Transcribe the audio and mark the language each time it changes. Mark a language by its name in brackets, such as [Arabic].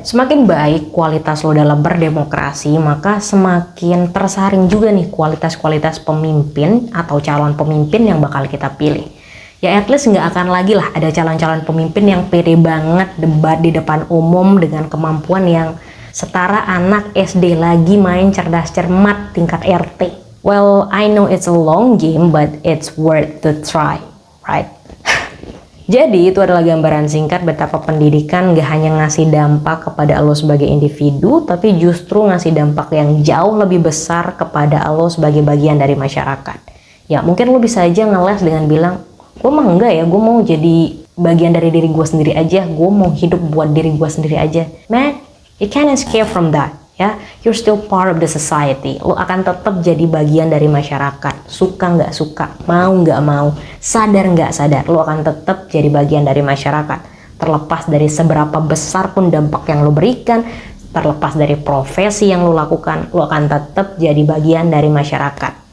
[Indonesian] Semakin baik kualitas lo dalam berdemokrasi, maka semakin tersaring juga nih kualitas-kualitas pemimpin atau calon pemimpin yang bakal kita pilih. Ya at least nggak akan lagi lah ada calon-calon pemimpin yang pede banget debat di depan umum dengan kemampuan yang setara anak SD lagi main cerdas cermat tingkat RT. [English] Well, I know it's a long game, but it's worth to try, right? [Indonesian] Jadi itu adalah gambaran singkat betapa pendidikan gak hanya ngasih dampak kepada lo sebagai individu, tapi justru ngasih dampak yang jauh lebih besar kepada lo sebagai bagian dari masyarakat. Ya mungkin lo bisa aja ngeles dengan bilang, gue mah enggak ya, gue mau jadi bagian dari diri gue sendiri aja, gue mau hidup buat diri gue sendiri aja. [English] Man, you can't escape from that, ya. You're still part of the society. [Indonesian] Lo akan tetap jadi bagian dari masyarakat, suka nggak suka, mau nggak mau, sadar nggak sadar, lo akan tetap jadi bagian dari masyarakat. Terlepas dari seberapa besar pun dampak yang lo berikan, terlepas dari profesi yang lo lakukan, lo akan tetap jadi bagian dari masyarakat.